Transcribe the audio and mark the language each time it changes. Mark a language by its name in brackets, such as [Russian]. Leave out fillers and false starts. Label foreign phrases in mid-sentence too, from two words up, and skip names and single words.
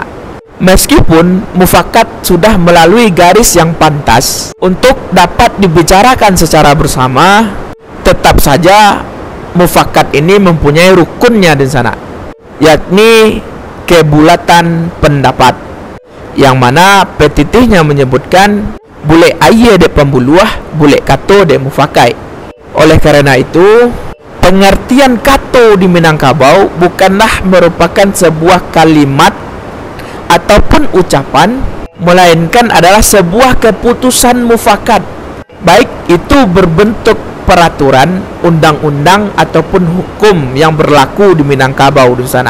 [Indonesian] Meskipun mufakat sudah melalui garis yang pantas untuk dapat dibicarakan secara bersama, tetap saja mufakat ini mempunyai rukunnya di sana, yakni kebulatan pendapat, yang mana petitihnya menyebutkan [Minangkabau] bule aye de pembuluah, bule kato de mufakai. [Indonesian] Oleh karena itu, pengertian kato di Minangkabau bukanlah merupakan sebuah kalimat ataupun ucapan, melainkan adalah sebuah keputusan mufakat, baik itu berbentuk peraturan, undang-undang ataupun hukum yang berlaku di Minangkabau di sana.